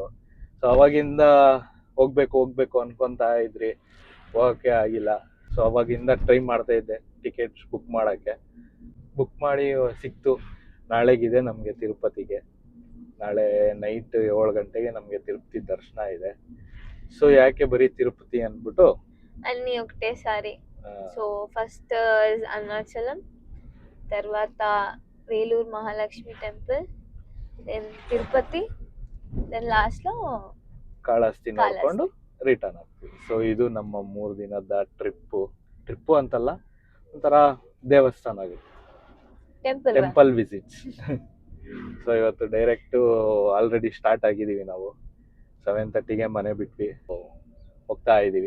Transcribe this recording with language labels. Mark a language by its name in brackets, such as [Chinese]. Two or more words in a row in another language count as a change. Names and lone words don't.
[Kannada] ಸೊ ಅವಾಗಿಂದ ಹೋಗ್ಬೇಕು ಅನ್ಕೊಂತಾ ಇದ್ರಿ, ಹೋಗೋಕ್ಕೆ ಆಗಿಲ್ಲ. ಸೊ ಅವಾಗಿಂದ ಟ್ರೈ ಮಾಡ್ತಾ ಇದ್ದೆ [English] tickets book [Kannada] ಮಾಡಿ ಸಿಕ್ತು. ನಾಳೆಗಿದೆ ನಮಗೆ ತಿರುಪತಿಗೆ. ನಾಳೆ ನೈಟ್ 7 ಗಂಟೆಗೆ ನಮಗೆ ತಿರುಪತಿ ದರ್ಶನ ಇದೆ. ಸೊ ಯಾಕೆ ಬರೀ ತಿರುಪತಿ ಅಂದ್ಬಿಟ್ಟು [Telugu] అన్నీ ఒకటేసారి. సో ఫస్ట్ అరుణాచలం, తర్వాత వేలూరు మహాలక్ష్మి టెంపుల్, దెన్ తిరుపతి, దెన్ లాస్ట్లో [Kannada] ಕಾಳಹಸ್ತಿ ನೋಡ್ಕೊಂಡು ರಿಟರ್ನ್ ಆಗ್ತೀವಿ. ಸೊ ಇದು ನಮ್ಮ 3 ದಿನದ ಟ್ರಿಪ್ಪು ಅಂತಲ್ಲ, ಒಂಥರ ದೇವಸ್ಥಾನ ಆಗುತ್ತೆ, [English] temple visits. [Kannada] ಸೊ ಇವತ್ತು [English] direct already start [Kannada] ಆಗಿದ್ದೀವಿ. ನಾವು 7:30ಗೆ ಮನೆ ಬಿಟ್ವಿ, ಹೋಗ್ತಾ ಇದ್ದೀವಿ.